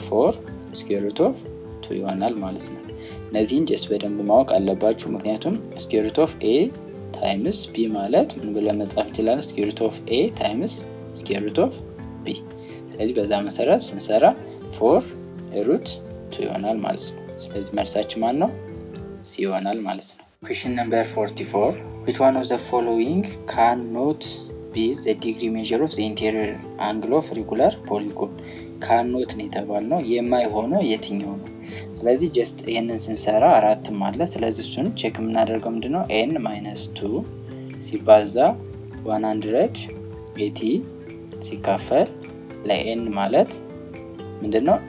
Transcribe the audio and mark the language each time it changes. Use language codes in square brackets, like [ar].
[am] 4 ስኩዌር ሩት ኦፍ 2 ይሆናል ማለት ነው። እነዚህን ጀስት በደንብ ማወቅ አለባችሁ። ምክንያቱም [en] ስኩዌር ሩት ኦፍ ኤ ታይምስ ቢ [am] ማለት ምን ብለን መጻፍ እንችላለን? [en] ስኩዌር ሩት ኦፍ ኤ ታይምስ ስኩዌር ሩት ኦፍ ቢ። [am] ስለዚህ በዛ መሰረት ስንሰራ 4 ሩት 2 ይሆናል ማለት ነው። ስለዚህ መልሳችን ማን ነው? ሲ ይሆናል ማለት ነው። [en] ኩዌስችን ነምበር 44 which one of the following cannot be the degree measure of the interior angle of regular polygon? [am] cannot ነው የተባልነው የማይሆነው የትኛው ነው? ስለዚህ ጀስት ይሄንን ስንሰራ አራትም አለ። ስለዚህ እሱን ቼክ የምናደርገው ምንድነው? n - 2 ሲባዛ 180 ሲካፈል ለn ማለት ምንድነው?